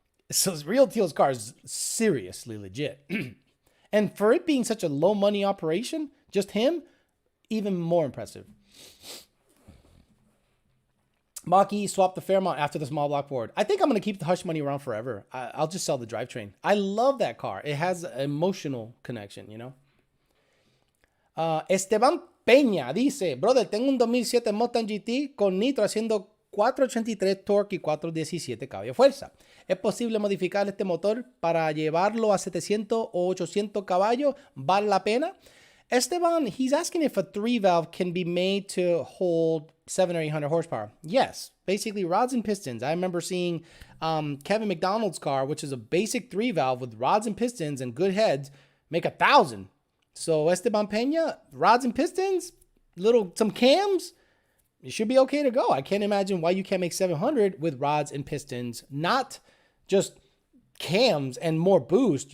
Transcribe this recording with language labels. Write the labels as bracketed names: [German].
[English] So Real Teal's car is seriously legit. And for it being such a low money operation, just him, even more impressive. Maki swapped the Fairmont after the small block Ford. I think I'm going to keep the Hush Money around forever. I'll just sell the drivetrain. I love that car. It has an emotional connection, you know? [Spanish] Esteban Peña dice, brother, tengo un 2007 Mustang GT con nitro haciendo 483 torque y 417 caballos de fuerza. ¿Es posible modificar este motor para llevarlo a 700 o 800 caballos? ¿Vale la pena? [English] Esteban, he's asking if a 3-valve can be made to hold 700 or 800 horsepower. Yes, basically rods and pistons. I remember seeing Kevin McDonald's car, which is a basic 3-valve with rods and pistons and good heads, make 1,000. So Esteban Peña, rods and pistons, some cams, you should be okay to go. I can't imagine why you can't make 700 with rods and pistons, not just cams and more boost.